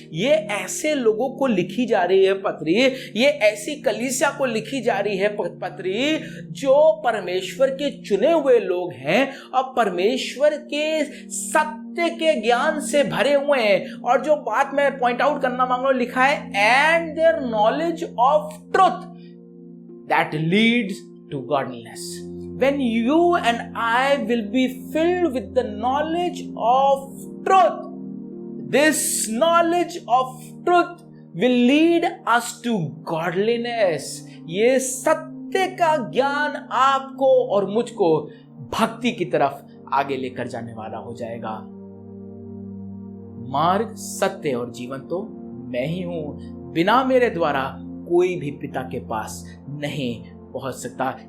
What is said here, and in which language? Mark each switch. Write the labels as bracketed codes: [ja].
[hi] ये ऐसे लोगों को लिखी जा रही है पत्री, ये ऐसी कलीसिया को लिखी जा रही है पत्री जो परमेश्वर के चुने हुए लोग हैं और परमेश्वर के सत्य के ज्ञान से भरे हुए हैं। और जो बात मैं पॉइंट आउट करना मांग रहा हूं, लिखा है [en] And their knowledge of truth that leads to godliness. When you and I will be filled with the knowledge of truth, this knowledge of truth will lead us to godliness। [hi] ये सत्य का ज्ञान आपको और मुझको भक्ति की तरफ आगे लेकर जाने वाला हो जाएगा। मार्ग, सत्य और जीवन तो मैं ही हूं, बिना मेरे द्वारा कोई भी पिता के पास नहीं पहुंच सकता।